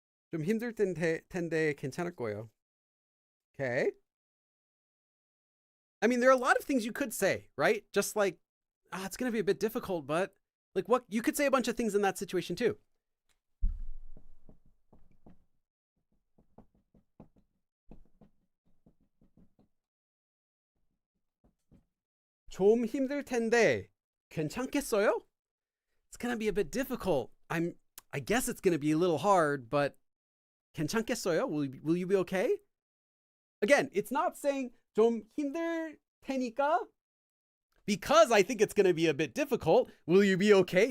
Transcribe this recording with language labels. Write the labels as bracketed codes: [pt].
[ko] 좀 힘들 텐데 괜찮을 거예요. [en] Okay. I mean, there are a lot of things you could say, right? Just like, it's going to be a bit difficult, but like what you could say a bunch of things in that situation too. [ko] 좀 힘들 텐데 괜찮겠어요? [en] It's going to be a bit difficult. I guess it's going to be a little hard, but [ko] 괜찮겠어요? [en] Will you be okay? Again, it's not saying [ko] 좀 힘들 테니까. [en] Because I think it's going to be a bit difficult, will you be okay?